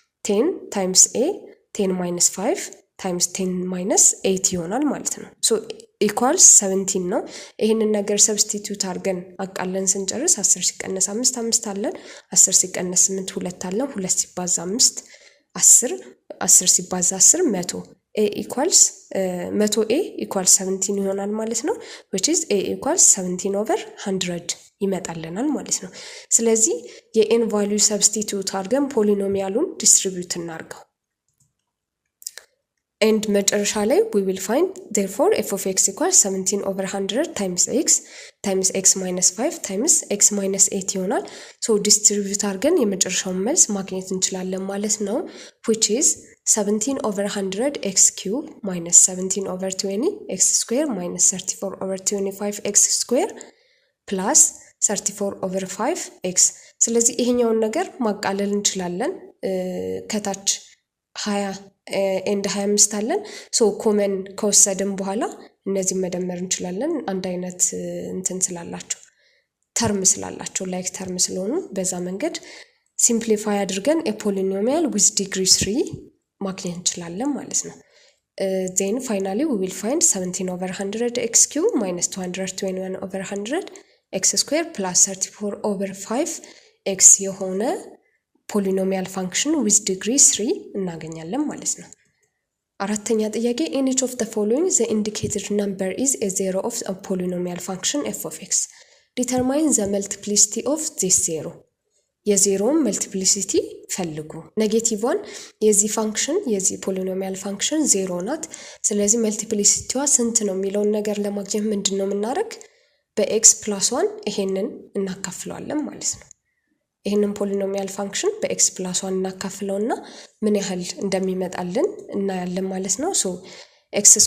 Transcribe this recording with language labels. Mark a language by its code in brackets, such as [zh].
[en] 10 times a 10 - 5 times 10 - 8 [am] ይሆናል ማለት ነው ሶ equals 17 ነው ይሄንን ነገር ሰብስቲቲዩት አድርገን አቃለን ስንጨርስ 10 ሲቀነስ 5 5 አለን 10 ሲቀነስ 8 2 አለን 2 ሲባዛ 5 10 10 ሲባዛ 10 100 a equals 100 a equals 17 ይሆናል ማለት ነው [en] which is a equals 17 over 100 [am] ይመጣልናል ማለት ነው። ስለዚህ የኤን ቫልዩ ሰብስቲቲዩት አድርገን ፖሊኖሚያሉን ዲስትሪቢዩት እናርገው and መጨረሻ ላይ [en] we will find therefore f of x equals 17 over 100 times x minus 5 times x minus 8 [am] ይሆናል። [en] so distribute [am] አድርገን የመጨረሻውን መልስ ማግኘት እንችላለን ማለት ነው, [en] which is 17 over 100 x cube minus 17 over 20 x square minus 34 over 25 x square plus 34 over 5 x. [am] ስለዚህ ይሄኛውን ነገር ማቃለል እንችላለን. ከታች 20 and 25 አለን. so ኮመን ከወሰድን በኋላ እነዚህ መደመር እንችላለን አንድ አይነት እንትን ስላላቸው ተርም ስላላቸው ላይክ ተርም ስለሆኑ በዛ መንገድ ሲምፕሊፋይ አድርገን [en] a polynomial with degree 3 [am] ማግኘት እንችላለን ማለት ነው. [en] then finally we will find 17 over 100 x cube minus 221 over 100 x square plus 34 over 5 x [am] የሆነ [en] polynomial function with degree 3 [am] እናገኛለን ማለት ነው። አራተኛ ጥያቄ [en] in each of the following the indicated number is a zero of a polynomial function f of x. Determine the multiplicity of this zero. [am] የዜሮውን መልቲፕሊሲቲ ፈልጉ። ኔጌቲቭ 1 የዚህ ፋንክሽን የዚህ ፖሊኖሚያል ፋንክሽን ዜሮ ናት። ስለዚህ መልቲፕሊሲቲዋ ስንት ነው የሚለውን ነገር ለማግኘት ምንድነው የምናደርግ? በx + 1 ይሄንን እናካፍለዋለን ማለት ነው። ይሄንን ፖሊኖሚያል ፋንክሽን በx + 1 እናካፍለውና ምን ያህል እንደሚመጣልን እናያለን ማለት ነው። ሶ x